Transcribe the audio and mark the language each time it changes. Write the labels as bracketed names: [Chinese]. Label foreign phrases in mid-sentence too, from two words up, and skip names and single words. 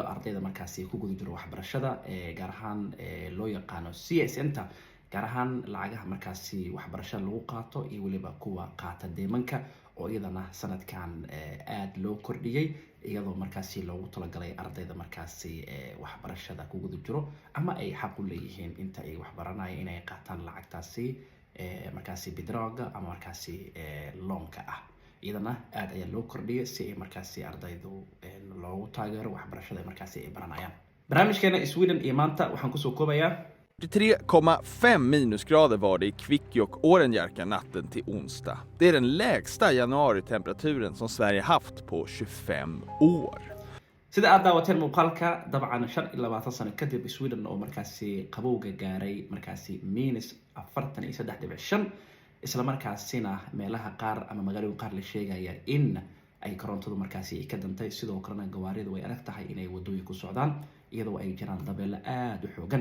[Somali] ardayda markaasi ku guda jiro waxbarashada gaar ahaan loo yaqaano CSN-ta gaar ahaan lacagaha markaasi waxbarashada lagu qaato iyo waliba kuwa qaata deemanka oo iyadana sanadkan aad loo kordhiyay iyadoo markaasi loogu talagalay ardayda markaasi waxbarashada ku guda jiro ama ay xaq u leeyihiin inta ay waxbaranayaan inay qaataan lacagtaasi markaasi bidraga ama markaasi loonka ah. iyadana aad ayaa loo kordhiyay si ay markaasi ardaydu loogu taageero waxbarashada markaasi ay baranayaan. barnaamijkeena Sweden iyo maanta waxaan ku soo koobayaa [Swedish] 43,5 minusgrader var det i Kvikkjokk Årenjärka natten till onsdag. Det är den lägsta januaritemperaturen som Sverige haft på 25 år. [Somali] sida aad daawateen muuqaalka dabcan 25 sano kadib Sweden oo markaasi qabowga gaaray markaasi -43.5 isla markaasina meelaha qaar ama magaalooyin qaar la sheegaya in ay korontadu markaasi ka dantay sidoo kalena gawaaridu way adag tahay inay wadooyin ku socdaan iyadoo ay jiraan dabeelo aad u xoogan.